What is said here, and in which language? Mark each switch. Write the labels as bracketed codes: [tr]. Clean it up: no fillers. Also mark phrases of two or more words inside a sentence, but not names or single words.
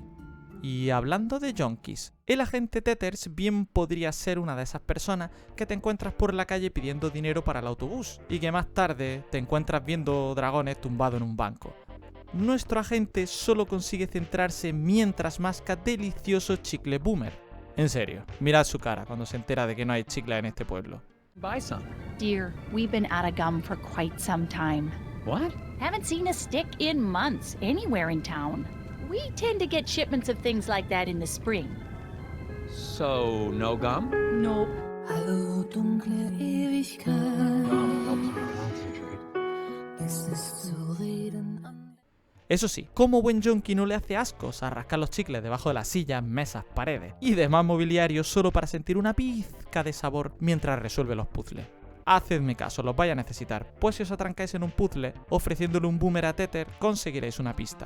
[es] Y hablando de yonkis, el agente Tethers bien podría ser una de esas personas que te encuentras por la calle pidiendo dinero para el autobús y que más tarde te encuentras viendo dragones tumbado en un banco. Nuestro agente solo consigue centrarse mientras masca delicioso chicle boomer. En serio, mirad su cara cuando se entera de que no hay chicle en este pueblo. [en] Buy some. Dear, we've been out of gum for quite some time. What? Haven't seen a stick in months anywhere in town. We tend to get shipments of things like that in the spring. So, no gum? Nope. [de] Hallo dunkle Ewigkeit, es ist zu reden an. [es] Eso sí, como buen yonki no le hace ascos a rascar los chicles debajo de las sillas, mesas, paredes y demás mobiliario solo para sentir una pizca de sabor mientras resuelve los puzzles. Hacedme caso, los vais a necesitar, pues si os atrancáis en un puzzle ofreciéndole un boomer a Tether conseguiréis una pista.